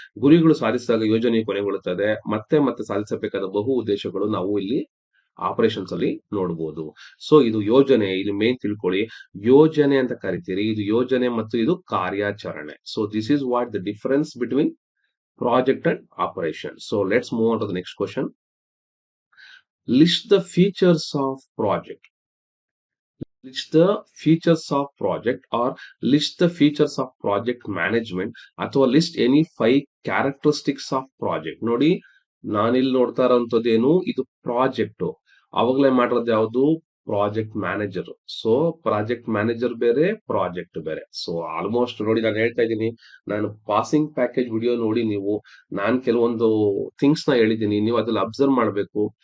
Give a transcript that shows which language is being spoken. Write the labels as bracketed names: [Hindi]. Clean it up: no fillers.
[Kannada] ಗುರಿಗಳು ಸಾಧಿಸಿದಾಗ ಯೋಜನೆಯು ಕೊನೆಗೊಳ್ಳುತ್ತದೆ. ಮತ್ತೆ ಮತ್ತೆ ಸಾಧಿಸಬೇಕಾದ ಬಹು ಉದ್ದೇಶಗಳು ನಾವು ಇಲ್ಲಿ ಆಪರೇಷನ್ಸ್ ಅಲ್ಲಿ ನೋಡಬಹುದು. ಸೊ ಇದು ಯೋಜನೆ. ಇಲ್ಲಿ ಮೇನ್ ತಿಳ್ಕೊಳ್ಳಿ, ಯೋಜನೆ ಅಂತ ಕರಿತೀರಿ. ಇದು ಯೋಜನೆ ಮತ್ತು ಇದು ಕಾರ್ಯಾಚರಣೆ. [English] So this is what the difference between project and operation. So let's move on to the next question. List the features of project. List the features of project or list the features of project management ಅಥವಾ list any 5 characteristics of project. [Kannada] ನೋಡಿ ನಾನಿಲ್ಲಿ ನೋಡ್ತಾ ಇರೋಂಥದ್ದೇನು ಇದು project, ಅವಾಗಲೇ ಮಾಡಿರೋದು ಯಾವುದು project manager. So project manager ಬೇರೆ, project ಬೇರೆ. ಸೊ ಆಲ್ಮೋಸ್ಟ್ ನೋಡಿ ನಾನು ಹೇಳ್ತಾ ಇದ್ದೀನಿ, ನಾನು ಪಾಸಿಂಗ್ ಪ್ಯಾಕೇಜ್ ವಿಡಿಯೋ ನೋಡಿ ನೀವು, ನಾನು ಕೆಲವೊಂದು ಥಿಂಗ್ಸ್ ನ ಹೇಳಿದ್ದೀನಿ, ನೀವು ಅದ್ರಲ್ಲಿ ಅಬ್ಸರ್ವ್ ಮಾಡಬೇಕು.